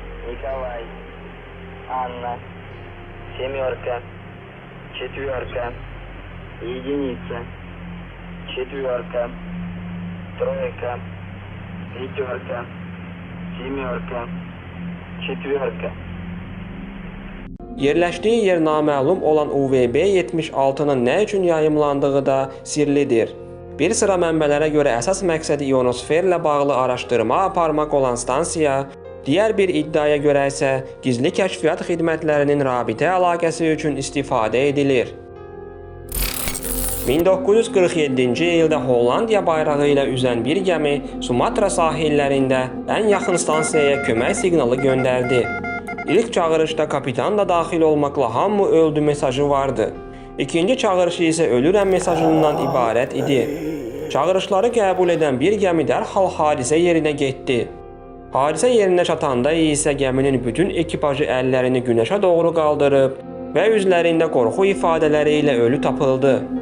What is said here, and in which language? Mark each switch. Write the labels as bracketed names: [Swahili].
[Russian] Николай Анна семерка четверка единица четверка тройка пятерка семерка четверка. [Azerbaijani] Yerləşdiyi yer naməlum olan UVB-76-nın nə üçün yayımlandığı da sirlidir. Bir sıra mənbələrə görə əsas məqsədi ionosferlə bağlı araşdırma aparmaq olan stansiya, digər bir iddiaya görə isə gizli kəşfiyyat xidmətlərinin rabitə əlaqəsi üçün istifadə edilir. 1947-ci ildə Hollandiya bayrağı ilə üzən bir gəmi Sumatra sahillərində ən yaxın stansiyaya kömək siqnalı göndərdi. İlk çağırışda kapitan da daxil olmaqla hamı öldü mesajı vardı. İkinci çağırışı isə ölürəm mesajından ibarət idi. Çağırışları qəbul edən bir gəmi dərhal hadisə yerinə getdi. Hadisə yerinə çatanda isə gəminin bütün ekipajı əllərini günəşə doğru qaldırıb və üzlərində qorxu ifadələri ilə ölü tapıldı.